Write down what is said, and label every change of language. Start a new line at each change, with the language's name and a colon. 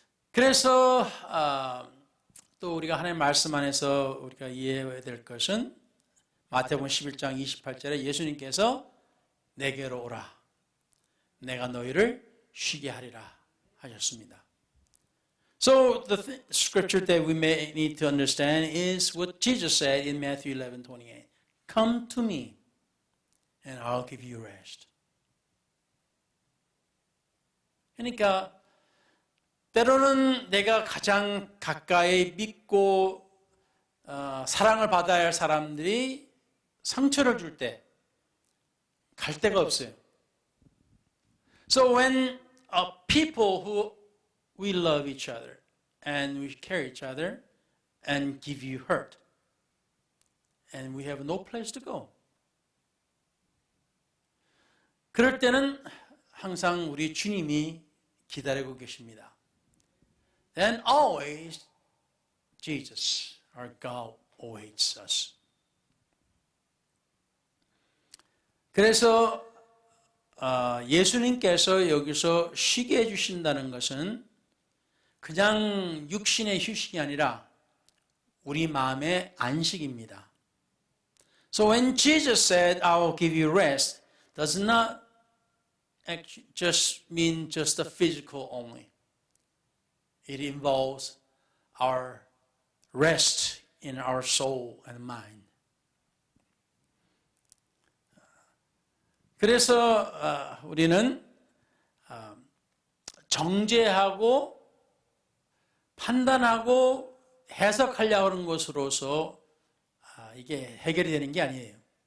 Korean: 그래서 또 우리가 하나님의 말씀 안에서 우리가 이해해야 될 것은 마태복음 11장 28절에 예수님께서 내게로 오라. 내가 너희를 쉬게 하리라 하셨습니다.
English: So the scripture that we may need to understand is what Jesus said in Matthew 11:28. Come to me and I'll give you rest.
Korean: 그러니까 때로는 내가 가장 가까이 믿고 사랑을 받아야 할 사람들이 상처를 줄 때 갈 데가 없어요.
English: So when people who we love each other and we care each other and give you hurt and we have no place to go.
Korean: 그럴 때는 항상 우리 주님이 기다리고 계십니다.
English: Then always Jesus, our God, awaits us.
Korean: 그래서 예수님께서 여기서 쉬게 해주신다는 것은 그냥 육신의 휴식이 아니라 우리 마음의 안식입니다.
English: So when Jesus said, I will give you rest, does not just mean just the physical only. It involves our rest in our soul and mind.
Korean: 그래서 우리는 정죄하고 판단하고 해석하려고 하는 것으로서 이게 해결이 되는 게 아니에요.